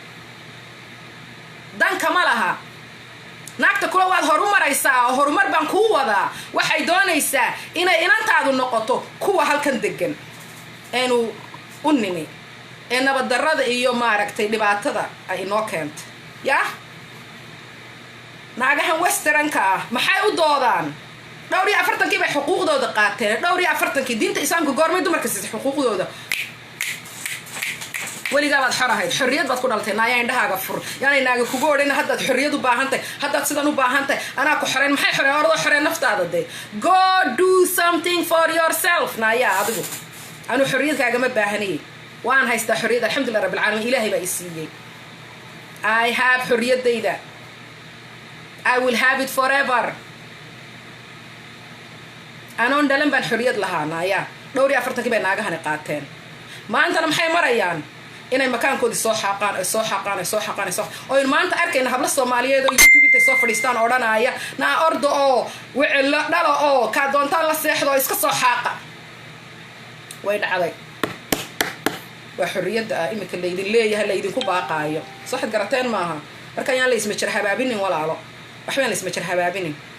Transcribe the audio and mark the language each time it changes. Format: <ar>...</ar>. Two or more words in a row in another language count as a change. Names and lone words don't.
<so>dan kama laha naagta kula waad horumaraysaa horumar baan ku wadaa waxay doonaysaa inay inantaadu noqoto kuwa halkan degan eenu u nimi ee nabad darrada iyo maaragtay dhibaatada ay inoo keento yaa naagahan westernka ah maxay u doodaan dhowr iyo 40 bay xuquuqdooda qaateen dhowr iyo 40 diinta islaamka goormay dumarka siisay xuquuqdooda weligaa baad xorahayd xorriyad baad ku dhaltay naaya indhahaaga fur yaanay naaga kugu odhan haddaad xorriyad u baahantahay haddaad sidan u baahantahay anaa ku xoreen maxay xoreen ordo xoreen naftaada dee</so> <en>go do something for yourself</en> <so>naaya adigu anu xorriyadkaaga ma baahanayay waan haystaa xorriyad</so> <ar>الحمد لله رب العالمين</ar> <so>ilaahay baa i siiyey</so> <en>I have</en> <so>xorriyadayda</so> <en>I will have it forever</en> <so>anoon dhalan baan xorriyad lahaa naaya dhowr iyo 40 bay naagahani qaateen maantana maxay marayaan inay makaankoodii soo xaaqaan oo maanta arkayna habla Soomaaliyeed oo YouTube intay soo fadhiistaan odhanaya naa ordo oo wicil dhalo oo ka doontaan la seexdo iska soo xaaqa way dhacday waa xorriyada imika leedin leeyahay leedin ku baaqaayo sax garateen maaha marka yaan la isma jir habaabinin walaalo waxbaan la isma jir habaabinin</so>